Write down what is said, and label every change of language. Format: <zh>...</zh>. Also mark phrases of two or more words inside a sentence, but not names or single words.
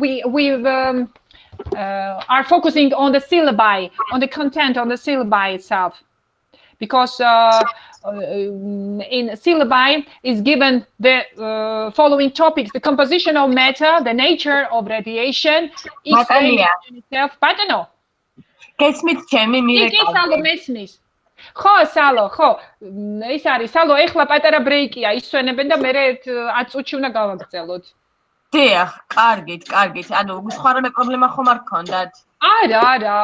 <en>We are focusing on the syllabi, on the content, on the syllabi itself, because in syllabi is given the following topics: the composition of matter, the nature of radiation, X-ray itself. But no.</en> <ka>გესმით ჩემი სალო მესმის. ხო, სალო, ხო. ეს არის სალო, ეხლა პატარა ბრეიკია, ისვენებენ და მე 10 წუთში უნდა გავაგრძელოთ. დიახ, კარგით, კარგით. ანუ სხვა რამე პრობლემა ხომ არ გქონდათ? არა.</ka>